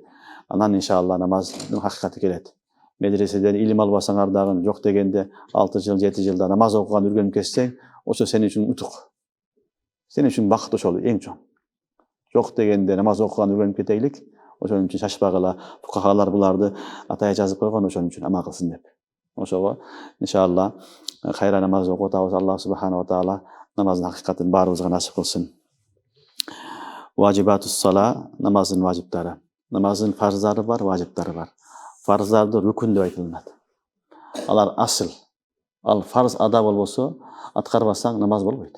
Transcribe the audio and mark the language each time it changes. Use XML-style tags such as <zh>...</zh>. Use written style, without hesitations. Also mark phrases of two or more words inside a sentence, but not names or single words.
<ky>Анан иншалла намаздын хакыйкаты келет. Медреседен илим албасаңар дагы жок дегенде 6 жыл, 7 жылда намаз окуган үргөнүп кетсең, ошо сен үчүн утук. Сен үчүн бакыт ошол эң чоң. Жок дегенде намаз окуган үргөнүп кетейлик. Ошон үчүн шашпагыла. Фукахалар буларды атая жазып койгон, ошон үчүн амал кылсын деп. Ошого иншалла кайра намаз окуп атабыз.</ky> <ar>الله سبحانه وتعالى</ar> <ky>намаздын хакыйкатын баарыбызга насип кылсын.</ky> <ar>واجبات الصلاة,</ar> <ky>намаздын важиптары. Намаздын фарздары бар, важиптары бар. Фарздарды рукун деп айтылат. Алар асыл. Ал фарз ада болбосо, аткарбасаң намаз болбойт.</ky>